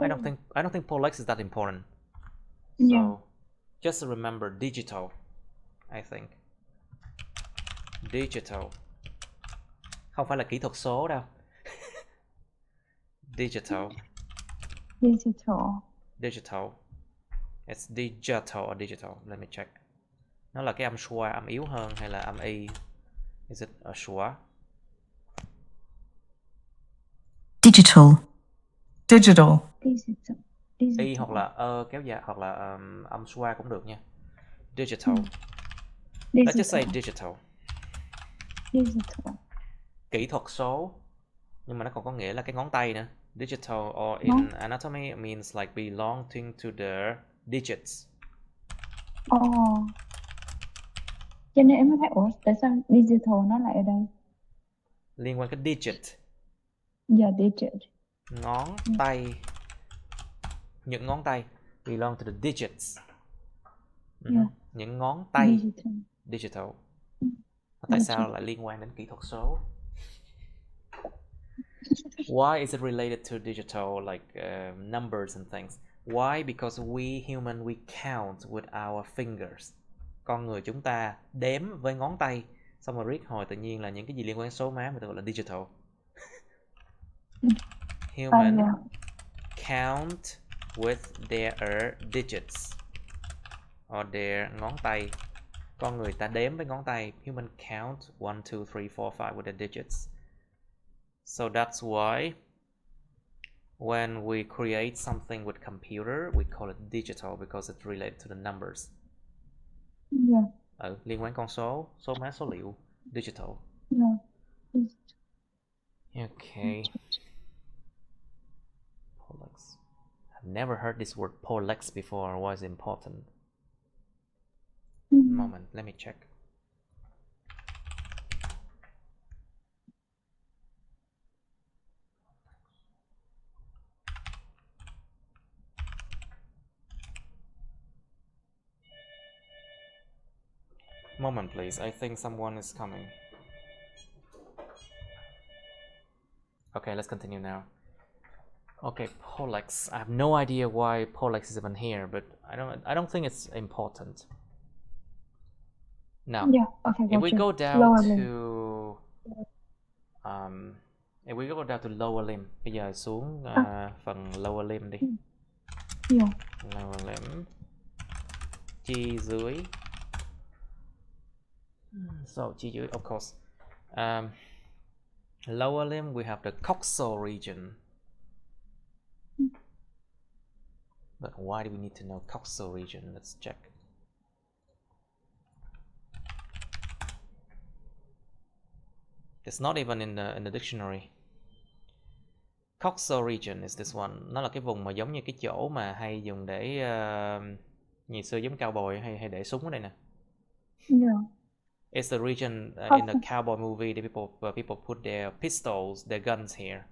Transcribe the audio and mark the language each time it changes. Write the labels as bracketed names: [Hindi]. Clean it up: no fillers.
[English] I don't think pollex is that important. So just remember digital, I think. Digital. [Vietnamese] Không phải là kỹ thuật số đâu. [English] Digital. It's digital or digital. Let me check. [Vietnamese] Nó là cái âm schwa, âm yếu hơn hay là âm y? [English] Is it a schwa? Digital. [Vietnamese] Y hoặc là kéo dài hoặc là âm schwa cũng được nha. [English] Digital. Let's just say digital. [Vietnamese] kỹ thuật số, nhưng mà nó còn có nghĩa là cái ngón tay nữa. [English] Digital or in anatomy means like belonging to the digits. [Vietnamese] Cho nên em mới thấy ủa tại sao digital nó lại ở đây? Liên quan cái digit. [English] Digit. [Vietnamese] Ngón tay. Những ngón tay [English] belong to the digits. [Vietnamese] Những ngón tay. Digital. Tại sao lại liên quan đến kỹ thuật số? [English] Why is it related to digital, like numbers and things? Why? Because we human, we count with our fingers. [Vietnamese] Con người chúng ta đếm với ngón tay. Xong rồi riết hồi tự nhiên là những cái gì liên quan đến số má người ta gọi là digital. [English] Human count with their digits. Or their ngón tay. [Vietnamese] Con người ta đếm với ngón tay. [English] Human count 1, 2, 3, 4, 5 with the digits. So that's why when we create something with computer, we call it digital because it's related to the numbers. [Vietnamese] Liên quan con số, số má, số liệu, digital. [English] Okay. Pollex. I've never heard this word pollex before. Why is it important? Moment, let me check. Moment, please. I think someone is coming. Okay, let's continue now. Okay, pollex. I have no idea why pollex is even here, but I don't think it's important. Now, if we go down to if we go down to lower limb, [Vietnamese] bây giờ xuống phần [English] lower limb đi. Lower limb, chi dưới. So chi dưới, of course. Lower limb, we have the coxal region. But why do we need to know coxal region? Let's check. It's not even in the dictionary. Coxal region is this one. [Vietnamese] Nó là cái vùng mà giống như cái chỗ mà hay dùng để ngày xưa giống cowboy hay để súng ở đây nè. [English] It's the region in the cowboy movie that people put their pistols, their guns here.